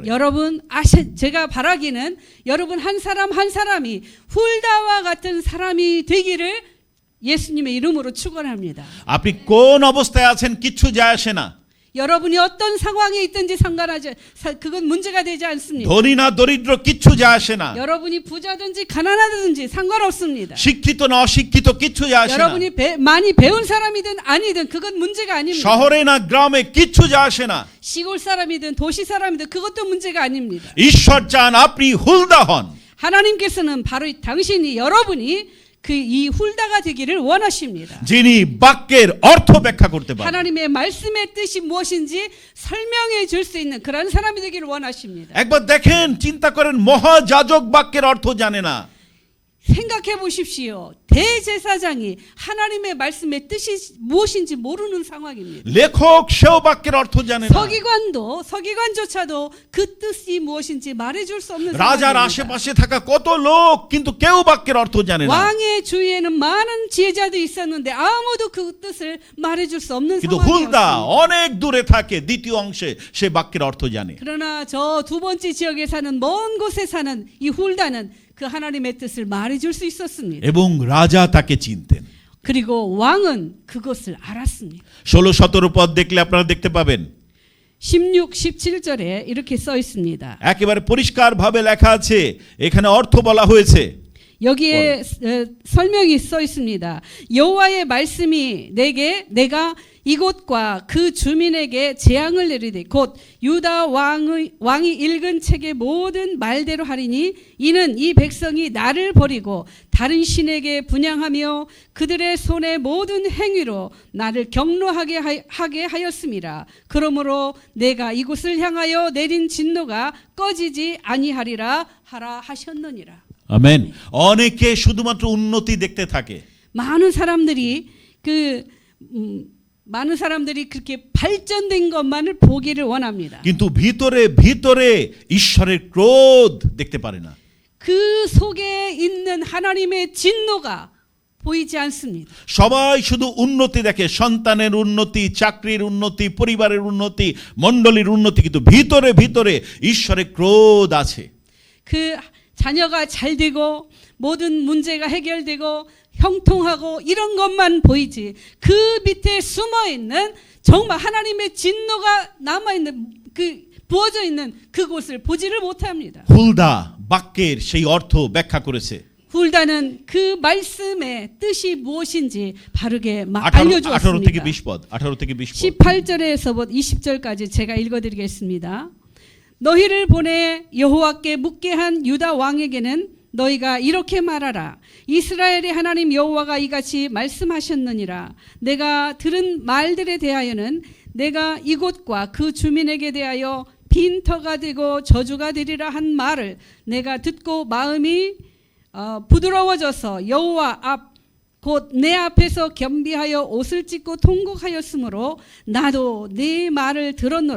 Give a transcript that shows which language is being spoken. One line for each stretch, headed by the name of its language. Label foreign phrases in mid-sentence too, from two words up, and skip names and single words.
Korean: 여러분 제가 바라기는 여러분 한 사람 한 사람이 훌다와 같은 사람이 되기를 예수님의 이름으로 축원합니다.
Bangla: আপনি কোন অবস্থায় আছেন কিচ্ছু যায় আসে না।
Korean: 여러분이 어떤 상황에 있든지 상관하지 그건 문제가 되지 않습니다.
Bangla: ধনী না দরিদ্র কিচ্ছু যায় আসে না।
Korean: 여러분이 부자든지 가난하든지 상관없습니다.
Bangla: শিক্ষিত না অশিক্ষিত কিচ্ছু যায় আসে না।
Korean: 여러분이 많이 배운 사람이든 아니든 그건 문제가 아닙니다.
Bangla: শহরে না গ্রামে কিচ্ছু যায় আসে না।
Korean: 시골 사람이든 도시 사람이든 그것도 문제가 아닙니다.
Bangla: ঈশ্বর চান আপনি হুলদা হন।
Korean: 하나님께서는 바로 당신이 여러분이 그 이 훌다가 되기를 원하십니다.
Bangla: যিনি বাক্যের অর্থ ব্যাখ্যা করতে পারেন।
Korean: 하나님의 말씀의 뜻이 무엇인지 설명해 줄 수 있는 그런 사람이 되기를 원하십니다.
Bangla: একবার দেখেন চিন্তা করেন মহাযাজক বাক্যের অর্থ জানে না।
Korean: 생각해 보십시오. 대제사장이 하나님의 말씀의 뜻이 무엇인지 모르는 상황입니다.
Bangla: লেখক সেও বাক্যের অর্থ জানে না।
Korean: 서기관조차도 그 뜻이 무엇인지 말해줄 수 없는
Bangla: রাজার
Korean: 상황입니다.
Bangla: আশেপাশে থাকা কত লোক কিন্তু কেউ বাক্যের অর্থ জানে না।
Korean: 왕의 주위에는 많은 지혜자들이 있었는데 아무도 그 뜻을 말해줄 수 없는
Bangla: কিন্তু হুলদা
Korean: 상황이었습니다.
Bangla: অনেক দূরে থাকে দ্বিতীয় অংশে সে বাক্যের অর্থ জানে।
Korean: 그러나 저 두 번째 지역에 사는 먼 곳에 사는 이 훌다는 그 하나님의 뜻을 말해줄 수 있었습니다.
Bangla: এবং রাজা তাকে চিনতেন।
Korean: 그리고 왕은 그것을 알았습니다.
Bangla: 16-17 পদ দেখলে আপনারা দেখতে পাবেন
Korean: 16, 17절에 이렇게 써 있습니다.
Bangla: একেবারে পরিষ্কারভাবে লেখা আছে, এখানে অর্থ বলা হয়েছে।
Korean: 여기에 설명이 써 있습니다. 여호와의 말씀이 내가 이곳과 그 주민에게 재앙을 내리되 곧 유다 왕이 읽은 책의 모든 말대로 하리니 이는 이 백성이 나를 버리고 다른 신에게 분향하며 그들의 손의 모든 행위로 나를 경노하게 하였음이라. 그러므로 내가 이곳을 향하여 내린 진노가 꺼지지 아니하리라 하라 하셨느니라.
Bangla: আমেন। অনেকে শুধুমাত্র উন্নতি দেখতে থাকে।
Korean: 많은 사람들이 그렇게 발전된 것만을 보기를 원합니다.
Bangla: কিন্তু ভিতরে ভিতরে ঈশ্বরের ক্রোধ দেখতে পারে না।
Korean: 그 속에 있는 하나님의 진노가 보이지 않습니다.
Bangla: সবাই শুধু উন্নতি দেখে, সন্তানের উন্নতি, চাকরির উন্নতি, পরিবারের উন্নতি, মণ্ডলীর উন্নতি, কিন্তু ভিতরে ভিতরে ঈশ্বরের ক্রোধ আছে।
Korean: 그 자녀가 잘 되고 모든 문제가 해결되고 형통하고 이런 것만 보이지 그 밑에 숨어 있는 정말 하나님의 진노가 남아 있는 그 부어져 있는 그곳을 보지를 못합니다.
Bangla: হুলদা বাক্যের সেই অর্থ ব্যাখ্যা করেছে।
Korean: 훌다는 그 말씀의 뜻이 무엇인지 바르게
Bangla: 18 থেকে
Korean: 알려주었습니다.
Bangla: 20 পদ, 18 থেকে 20 পদ।
Korean: 18절에서 20절까지 제가 읽어드리겠습니다. 너희를 보내 여호와께 묻게 한 유다 왕에게는 너희가 이렇게 말하라. 이스라엘의 하나님 여호와가 이같이 말씀하셨느니라. 내가 들은 말들에 대하여는 내가 이곳과 그 주민에게 대하여 빈터가 되고 저주가 되리라 한 말을 내가 듣고 마음이 부드러워져서 여호와 앞 곧 내 앞에서 겸비하여 옷을 찢고 통곡하였으므로 나도 네 말을 들었노라.